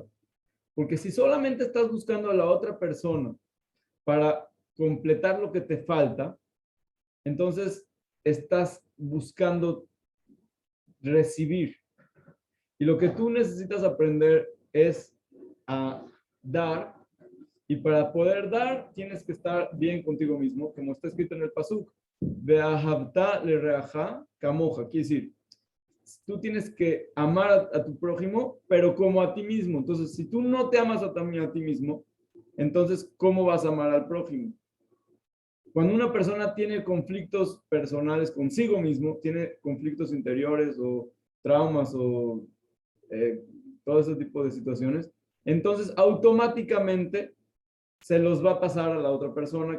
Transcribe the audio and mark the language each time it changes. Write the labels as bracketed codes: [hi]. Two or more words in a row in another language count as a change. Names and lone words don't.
[es] Porque si solamente estás buscando a la otra persona para completar lo que te falta, entonces estás buscando recibir. Y lo que tú necesitas aprender es a dar. Y para poder dar, tienes que estar bien contigo mismo, como está escrito en el Pasuk. [he] ואהבת לרעך כמוך. [es] Quiere decir, tú tienes que amar a tu prójimo, pero como a ti mismo. Entonces, si tú no te amas a ti mismo, entonces, ¿cómo vas a amar al prójimo? Cuando una persona tiene conflictos personales consigo mismo, tiene conflictos interiores o traumas o todo ese tipo de situaciones, entonces automáticamente se los va a pasar a la otra persona.